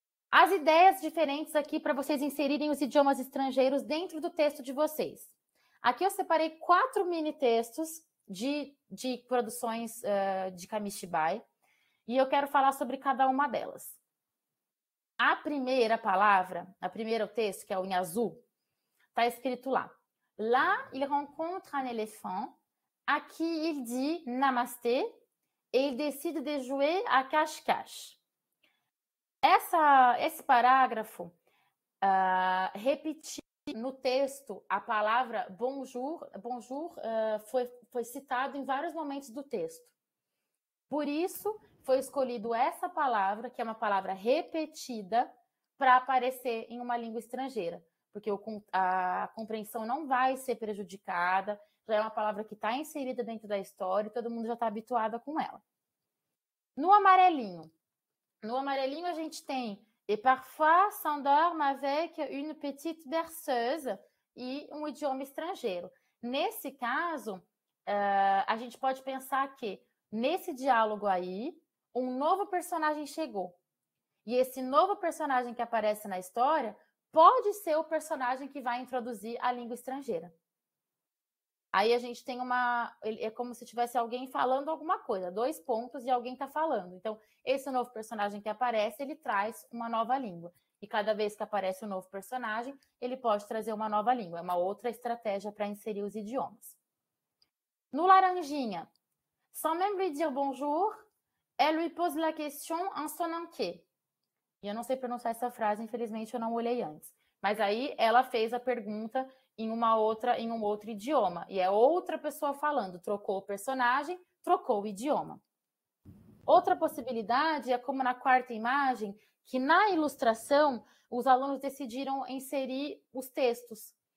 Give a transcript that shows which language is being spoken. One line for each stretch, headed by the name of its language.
Portuguese: As ideias diferentes aqui para vocês inserirem os idiomas estrangeiros dentro do texto de vocês. Aqui eu separei 4 mini textos de produções de Kamishibai e eu quero falar sobre cada uma delas. A primeira palavra, o primeiro texto, que é o em azul, está escrito lá.
French: Là, il rencontre un éléphant à qui il dit namasté et il décide de jouer à cache-cache.
Portuguese: Esse parágrafo repetiu no texto a palavra bonjour. Bonjour foi citado em vários momentos do texto. Por isso, foi escolhido essa palavra, que é uma palavra repetida, para aparecer em uma língua estrangeira, porque a compreensão não vai ser prejudicada, já é uma palavra que está inserida dentro da história e todo mundo já está habituado com ela. No amarelinho a gente tem
French: et parfois s'endorme avec une petite berceuse
Portuguese: e um idioma estrangeiro. Nesse caso, a gente pode pensar que nesse diálogo aí, um novo personagem chegou. E esse novo personagem que aparece na história pode ser o personagem que vai introduzir a língua estrangeira. Aí a gente tem é como se tivesse alguém falando alguma coisa, 2 pontos e alguém está falando. Então, esse novo personagem que aparece, ele traz uma nova língua. E cada vez que aparece um novo personagem, ele pode trazer uma nova língua. É uma outra estratégia para inserir os idiomas. No laranjinha,
French: sans même lui dire bonjour, elle lui pose la question en son entier.
Portuguese: E eu não sei pronunciar essa frase, infelizmente eu não olhei antes. Mas aí ela fez a pergunta em um outro idioma. E é outra pessoa falando. Trocou o personagem, trocou o idioma. Outra possibilidade é como na quarta imagem, que na ilustração os alunos decidiram inserir os textos.